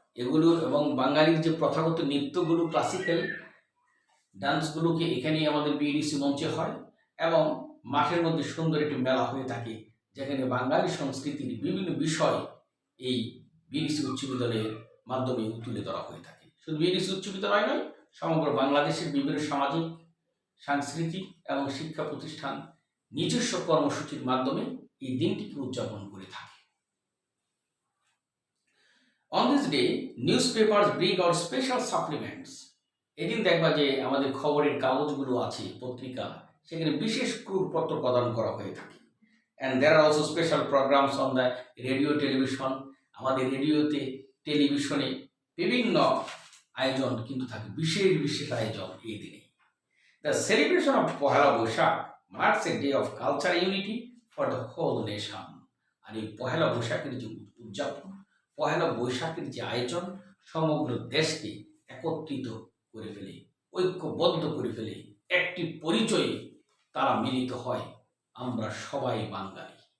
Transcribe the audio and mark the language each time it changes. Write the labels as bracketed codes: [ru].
[bn] এগুলো এবং বাঙালির যে প্রথাগত নৃত্যগুলো, ক্লাসিক্যাল ডান্সগুলোকে এখানেই আমাদের বিএনএসসি মঞ্চে হয় এবং মাঠের মধ্যে সুন্দর একটি মেলা হয়ে থাকে, যেখানে বাঙালি সংস্কৃতির বিভিন্ন বিষয় এই বিএনএসসি উচ্চ বিদ্যালয়ের মাধ্যমে তুলে ধরা হয়ে থাকে। শুধু বিএনএসসি উচ্চ বিদ্যালয় নয়, সমগ্র বাংলাদেশের বিভিন্ন সামাজিক, সাংস্কৃতিক এবং শিক্ষা প্রতিষ্ঠান নিজস্ব কর্মসূচির মাধ্যমে এই দিনটিকে উদযাপন করে থাকে। [en] On this day, newspapers bring out special supplements. [bn] এদিন দেখবা যে আমাদের খবরের কাগজগুলো আছে, পত্রিকা, সেখানে বিশেষ ক্রুরপত্র প্রদান করা হয়ে থাকে। [en] And there are also special programs on the radio, television. [bn] আমাদের রেডিওতে, টেলিভিশনে বিভিন্ন আয়োজন কিন্তু থাকে, বিশেষ বিশেষ আয়োজন এই দিনে। [en] The celebration of Pohela Boishakh marks a day of cultural unity for the whole nation. [bn] আর এই পহেলা বৈশাখের যে উদযাপন, পহেলা বৈশাখের যে আয়োজন সমগ্র দেশকে একত্রিত করে ফেলে, ঐক্যবদ্ধ করে ফেলে, একটি পরিচয়ে তারা মিলিত হয়, আমরা সবাই বাঙালি।